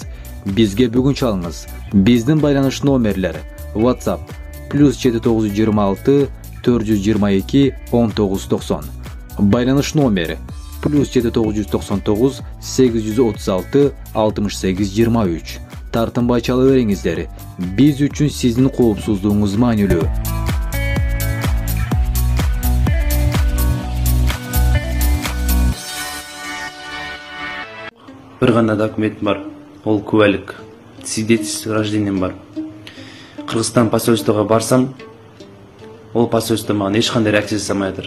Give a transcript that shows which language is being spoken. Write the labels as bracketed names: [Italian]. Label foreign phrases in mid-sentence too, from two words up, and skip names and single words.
[Kyrgyz] Бизге бүгүн чалыңыз. Биздин байланыш номерлер: WhatsApp +726 422 1990. Байланыш номери +799 836 68 23. Тартынбай чала бериңиздер. Биз үчүн сиздин коопсуздугуңуз маанилүү. [Kazakh] Бір ғана документім бар. Ол куәлік. [Russian] Свидетельство рождением [Kazakh] бар. Қырғызстан посольствоға барсам, ол посольство маған ешқандай реакция жасамай жатыр.